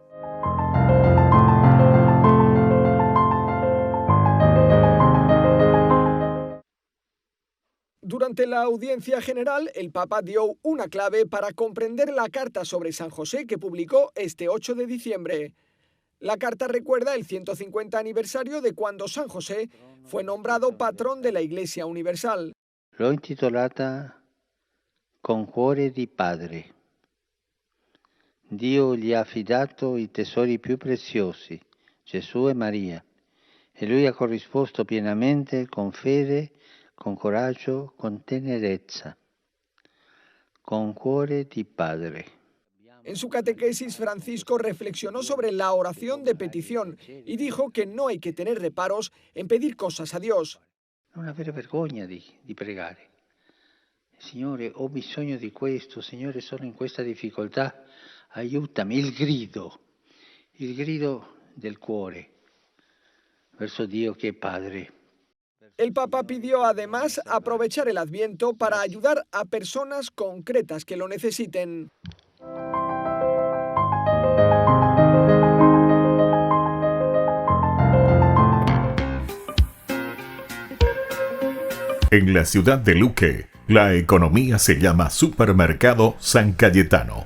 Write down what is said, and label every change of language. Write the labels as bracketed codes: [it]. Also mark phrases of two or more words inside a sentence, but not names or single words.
[es] Durante la audiencia general, el Papa dio una clave para comprender la carta sobre San José que publicó este 8 de diciembre. La carta recuerda el 150 aniversario de cuando San José fue nombrado patrón de la Iglesia Universal. [it] L'ho intitolata Con cuore di padre. Dio gli ha affidato i tesori più preziosi, Gesù e Maria, e lui ha corrisposto pienamente con fede, con coraggio, con tenerezza. Con cuore di padre. [es] En su catequesis, Francisco reflexionó sobre la oración de petición y dijo que no hay que tener reparos en pedir cosas a Dios. [it] Non avere vergogna di pregare. Signore, ho bisogno di questo, Signore, sono in questa difficoltà, aiutami. Il grido del cuore verso Dio che è Padre. [es] El Papa pidió además aprovechar el Adviento para ayudar a personas concretas que lo necesiten. En la ciudad de Luque, la economía se llama Supermercado San Cayetano.